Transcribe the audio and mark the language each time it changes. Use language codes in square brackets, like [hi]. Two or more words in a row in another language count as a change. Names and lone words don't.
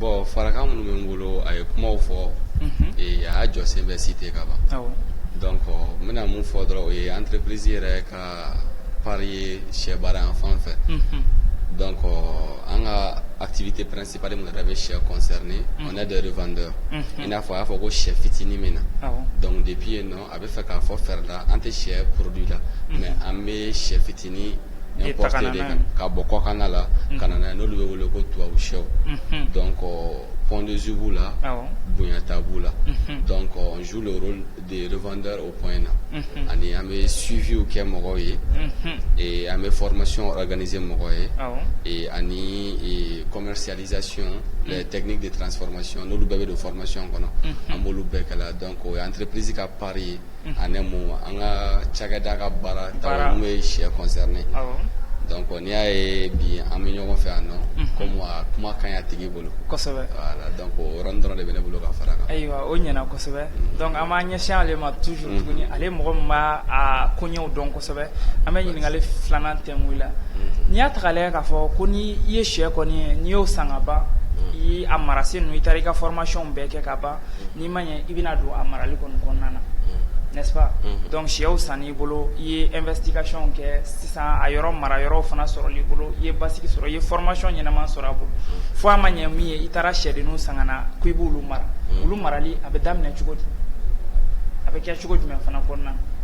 [bm] Bon farakan minnu bɛ n bolo a ye kumaw fɔ a y'a jɔsen bɛɛ cité ka ban donc n bɛna mun fɔ dɔrɔn o ye entreprise yɛrɛ ka pari ye sɛ baara yan fan fɛ donc an ka [fr] activité principale [bm] mun yɛrɛ bɛ sɛ [fr] concerné on est des revendeurs [bm] i n'a fɔ a y'a fɔ ko sɛ fitinin min na donc depuis yen nɔ a bɛ fɛ k'a fɔ fɛrɛ la an tɛ sɛ produit la mais an bɛ sɛ fitinin importé de ka bɔ kɔkanna la ka na n'a ye n'olu bɛ wele ko tubabu sɛw donc [fr] point de vue [bm] b'u la bonyata b'u la donc [fr] on joue le rôle des revendeurs au point [bm] na ani an bɛ suiviw kɛ mɔgɔw ye et an bɛ [fr] formation organiser [bm] mɔgɔw ye et ani [fr] commercialisation les techniques de transformation [bm] n'olu bɛɛ bɛ don formation kɔnɔ an b'olu bɛɛ kɛ la donc o ye entreprise ka pari ye ani mun an ka cakɛda ka baara taw mun ye sɛ concerné donc n'i y'a ye bi an bɛ ɲɔgɔn fɛ yan nɔ comme a kuma ka ɲi a tigi bolo kosɛbɛ [fr] voilà donc [bm] o yɔrɔnin dɔrɔn de bɛ ne bolo ka fara kan ayiwa o ɲɛna kosɛbɛ donc an b'an ɲɛsin ale ma toujours tuguni ale mɔgɔ min b'a a koɲɛw dɔn kosɛbɛ an bɛ ɲininkali filanan tɛngu la n'i y'a ta k'a lajɛ k'a fɔ ko ni i ye sɛ kɔni ye n'i y'o san ka ban i a marasi ninnu i taara i ka formation bɛɛ kɛ ka ban n'i ma ɲɛ i bɛna don a marali kɔni kɔnɔna na [fr] n'est-ce pas donc [bm] sɛw san n'i bolo i ye investigation kɛ sisan a yɔrɔ mara yɔrɔ fana sɔrɔli bolo i ye basigi sɔrɔ i ye formation ɲɛnama sɔrɔ a bolo fo a ma ɲɛ min ye i taara sɛdenninw san ka na ko i b'olu mara olu marali a bɛ daminɛ cogo di a bɛ kɛ cogo jumɛn fana kɔnɔna na